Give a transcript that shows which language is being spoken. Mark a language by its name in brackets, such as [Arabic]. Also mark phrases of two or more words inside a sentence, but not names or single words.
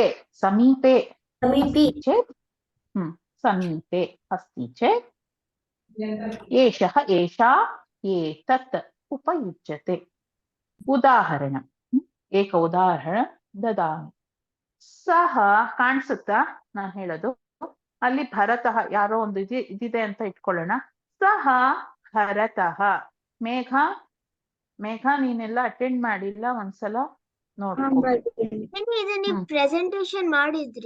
[Sanskrit] समीपे अस्ति चेत् समीपे अस्ति चेत् एषः एषा एतत् उपयुज्यते. उदाहरणम्. एक उदाहरण ददामि. [Kannada] सः ಕಾಣಿಸುತ್ತಾ ನಾನು ಹೇಳೋದು? ಅಲ್ಲಿ ಭರತಃ ಯಾರೋ ಒಂದು ಇದಿದೆ ಅಂತ ಇಟ್ಕೊಳ್ಳೋಣ. [Sanskrit] ಸಹ ಭರತಃ. [Kannada] ಮೇಘ, ಮೇಘ ನೀನೆಲ್ಲ ಅಟೆಂಡ್ ಮಾಡಿಲ್ಲ, ಒಂದ್ಸಲ ನೋಡ್ಕೊ. ನೀವು ಪ್ರೆಸೆಂಟೇಶನ್ ಮಾಡಿದ್ರಿ?